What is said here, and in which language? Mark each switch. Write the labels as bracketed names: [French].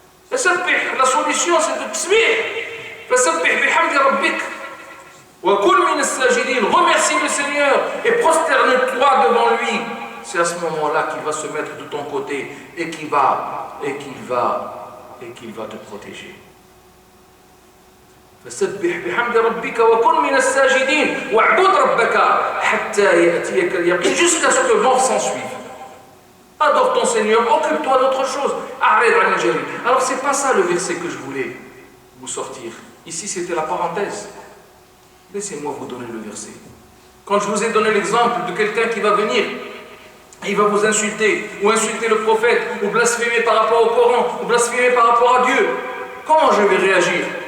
[French] La solution, c'est de tasbih. [Arabic] فَسَبِّحْ بِحَمْدِ رَبِّكَ وَكُنْ مِنَ السَّاجِدِينَ. [French] Remercie le Seigneur et prosterne-toi devant lui. C'est à ce moment-là qu'il va se mettre de ton côté et qu'il va te protéger. [Arabic] فسبح بحمد ربك وكن من الساجدين واعبد ربك حتى يأتيك اليقين. [French] Jusqu'à ce que mort s'ensuive. Adore ton Seigneur, occupe-toi d'autre chose. Alors c'est pas ça le verset que je voulais vous sortir. Ici c'était la parenthèse. Laissez-moi vous donner le verset. Quand je vous ai donné l'exemple de quelqu'un qui va venir, il va vous insulter, ou insulter le prophète, ou blasphémer par rapport au Coran, ou blasphémer par rapport à Dieu, comment je vais réagir?